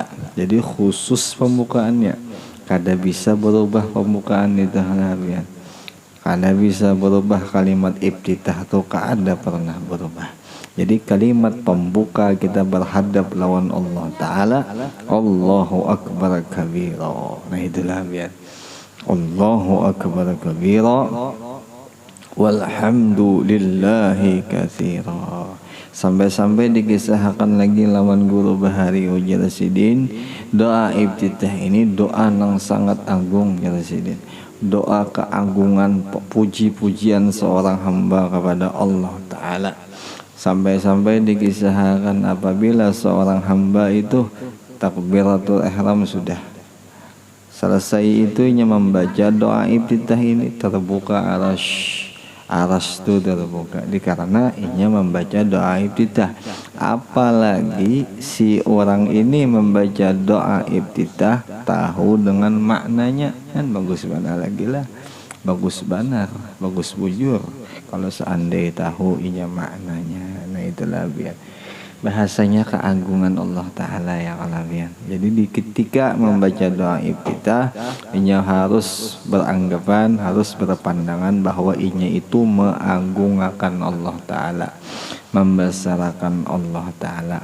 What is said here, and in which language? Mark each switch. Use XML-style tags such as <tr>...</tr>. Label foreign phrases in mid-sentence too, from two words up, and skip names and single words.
<bjn>Jadi khusus pembukaannya, kada bisa berubah pembukaan itu halabian. Kada bisa berubah kalimat iftitah itu kada pernah berubah. Jadi kalimat pembuka kita berhadap lawan Allah Ta'ala,</bjn> <ar>الله أكبر كبيرا.</ar> <bjn>Nah, itulah biar</bjn> <ar>الله أكبر كبيرا والحمد لله كثيرا.</ar> <bjn>Sampai-sampai dikisahkan lagi lawan guru Bahari Uji Rasidin,</bjn> <id>doa iftitah ini doa yang sangat agung ya Rasidin. Doa keagungan puji-pujian seorang hamba kepada Allah Ta'ala. Sampai-sampai dikisahkan apabila seorang hamba itu takbiratul ihram sudah selesai, itunya membaca doa iftitah ini, terbuka aras itu terbuka dikarenakan inya membaca doa iftitah. Apalagi si orang ini membaca doa iftitah tahu dengan maknanya,</id> <bjn>kan bagus banget lagi lah, bagus banar, bagus bujur kalau seandainya tahu inya maknanya. Nah, itulah biar bahasanya keagungan Allah Ta'ala ya kalabian. Jadi di ketika membaca doa iftitah, inya harus beranggapan, harus berpandangan bahwa inya itu mengagungkan Allah Ta'ala, membesarkan Allah Ta'ala.</bjn>